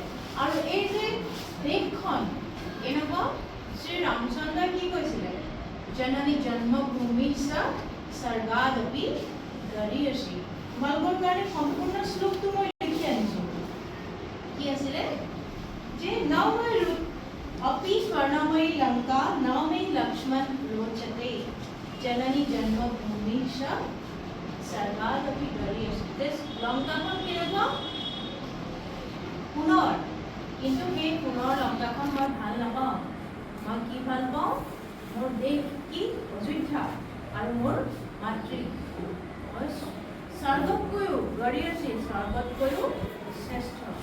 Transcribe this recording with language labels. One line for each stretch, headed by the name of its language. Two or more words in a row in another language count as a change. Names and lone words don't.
Assamese: আৰু এই যে দেশখন এনেকুৱা শ্ৰী ৰামচন্দ্ৰই কি কৈছিলে?
Sanskrit: জননী জন্মভূমি স্বৰ্গাদপি গৰীয়সী।
Assamese: তোমালোকৰ কাৰণে সম্পূৰ্ণ শ্লোকটো মই লিখি আনিছোঁ। কি আছিলে? যে
Sanskrit: নমৈ ৰূপ अपि स्वर्णमयी लंका न मे लक्ष्मण रोचते जननी जन्मभूमि सर्वादपि गरीयसी।
Assamese: লংকাখন কেনেকুৱা? সোণৰ, কিন্তু সেই সোণৰ লংকাখন মই ভাল নাপাওঁ। মই কি ভাল পাওঁ? মোৰ দেশ কি? অযোধ্যা আৰু মোৰ মাতৃ। মই স্বৰ্গতকৈও গৰীয়সী, স্বৰ্গতকৈও শ্ৰেষ্ঠ।